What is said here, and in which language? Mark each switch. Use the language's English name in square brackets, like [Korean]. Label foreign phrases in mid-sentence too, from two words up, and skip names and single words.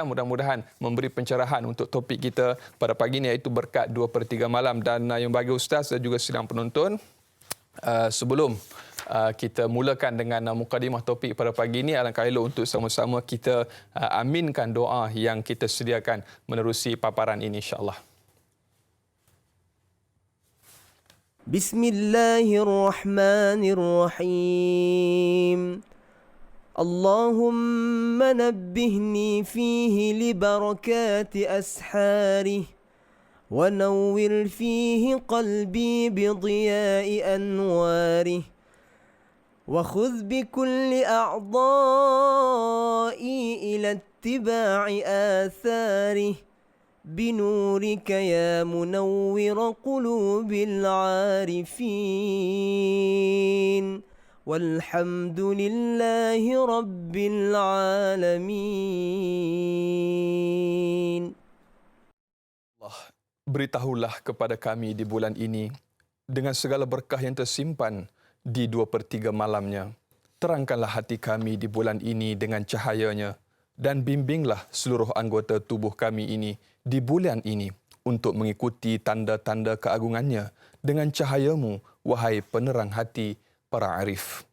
[Malay] Mudah-mudahan memberi pencerahan untuk topik kita pada pagi ini, iaitu berkat 2/3 malam. Dan yang bagi Ustaz dan juga sidang penonton, sebelum kita mulakan dengan mukadimah topik pada pagi ini, alangkah elok untuk sama-sama kita aminkan doa yang kita sediakan menerusi paparan ini, insya-Allah. [Arabic] بسم الله الرحمن الرحيم. اللهم نبهني فيه لبركات أسحاره ونور فيه قلبي بضياء أنواره وخذ بكل أعضائي إلى اتباع آثاره بنورك يا منور قلوب العارفين والحمد لله رب العالمين. [Malay] Allah, beritahulah kepada kami di bulan ini dengan segala berkah yang tersimpan di 2/3 malamnya. Terangkanlah hati kami di bulan ini dengan cahayanya, dan bimbinglah seluruh anggota tubuh kami ini di bulan ini untuk mengikuti tanda-tanda keagungannya dengan cahayamu, wahai penerang hati para arif.